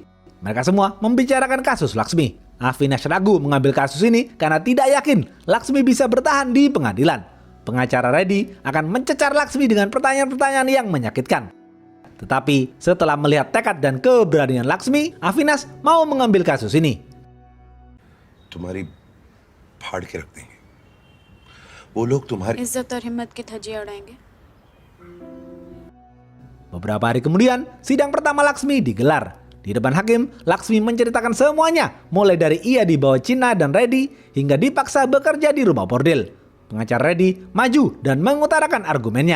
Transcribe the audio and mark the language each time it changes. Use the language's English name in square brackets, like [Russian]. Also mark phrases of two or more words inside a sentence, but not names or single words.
[Indonesian] Mereka semua membicarakan kasus Laksmi. Avinash ragu mengambil kasus ini karena tidak yakin Laksmi bisa bertahan di pengadilan. Pengacara Reddy akan mencecar Laksmi dengan pertanyaan-pertanyaan yang menyakitkan. Tetapi setelah melihat tekad dan keberanian Laksmi, Avinash mau mengambil kasus ini. [Hindi] तुम्हारी फाड़ के रख देंगे वो लोग तुम्हारी इज्जत और हिम्मत की धज्जियां उड़ाएंगे। [Indonesian] Beberapa hari kemudian, sidang pertama Laksmi digelar. Di depan hakim, Laksmi menceritakan semuanya, mulai dari ia dibawa Cina dan Reddy hingga dipaksa bekerja di rumah bordil. Pengacara Reddy maju dan mengutarakan argumennya.